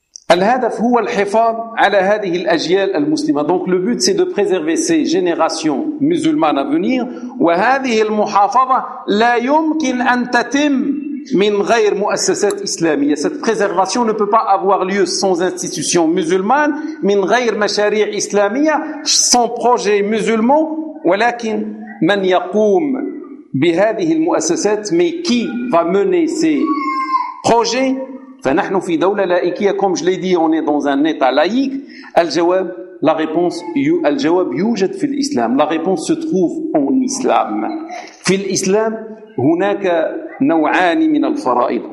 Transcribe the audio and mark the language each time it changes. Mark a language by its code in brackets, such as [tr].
[ar] الهدف هو الحفاظ على هذه الأجيال المسلمة. [fr] Donc le but c'est de préserver ces générations musulmanes à venir. [ar] وهذه المحافظة لا يمكن أن تتم من غير مؤسسات إسلامية. [fr] Cette préservation ne peut pas avoir lieu sans institutions musulmanes. [ar] من غير مشاريع إسلامية, [fr] sans projets musulmans. [ar] ولكن من يقوم بهذه المؤسسات, [fr] mais qui va mener ces projets? [ar] فنحن في دولة لائكية, [fr] comme je l'ai dit, on est dans un état laïque. [ar] الجواب, [fr] la réponse, [ar] الجواب يوجد في الإسلام. [fr] La réponse se trouve en islam. [ar] في الإسلام هناك نوعان من الفرائض.